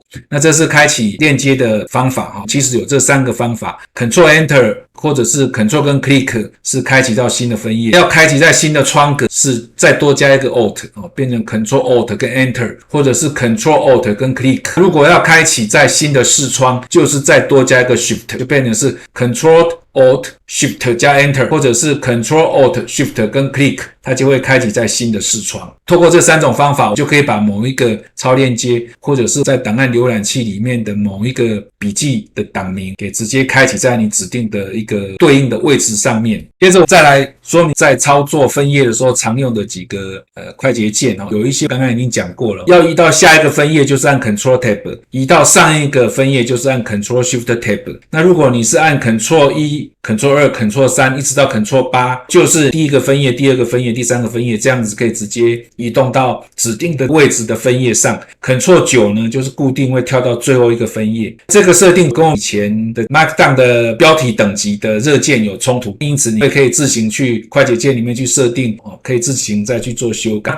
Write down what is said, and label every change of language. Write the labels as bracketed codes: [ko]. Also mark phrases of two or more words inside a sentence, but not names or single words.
[zh] 那這是開啟鏈接的方法，其實有這3個方法 Ctrl Enter 或者是 Ctrl 跟 Click 是開啟到新的分頁，要開啟在新的窗格是再多加一個 Alt 變成 Ctrl Alt 跟 Enter， 或者是 Ctrl Alt 跟 Click。如果要開啟在新的視窗，就是再多加一個 Shift， 就變成是 Ctrl Alt Shift 加 Enter， 或者是 Ctrl Alt Shift 跟 Click，它就會開啟在新的視窗。透過這3種方法，我就可以把某一個超鏈接或者是在檔案瀏覽器裡面的某一個筆記的檔名給直接開啟在你指定的一個對應的位置上面。接着我再來說明在操作分頁的時候常用的幾個快捷鍵，有一些剛剛已經講過了。要移到下一個分頁就是按 Ctrl Tab，移到上一個分頁就是按 Ctrl Shift Tab。那如果你是按 Ctrl 1 Ctrl 2 Ctrl 3一直到 Ctrl 8，就是第1個分頁、第2個分頁、第3個分頁，這樣子可以直接移動到指定的位置的分頁上。Ctrl 9呢，就是固定會跳到最後一個分頁。這個設定跟我以前的 Markdown 的標題等級的熱鍵有衝突，因此你可以自行去快捷鍵裡面去設定，可以自行再去做修改。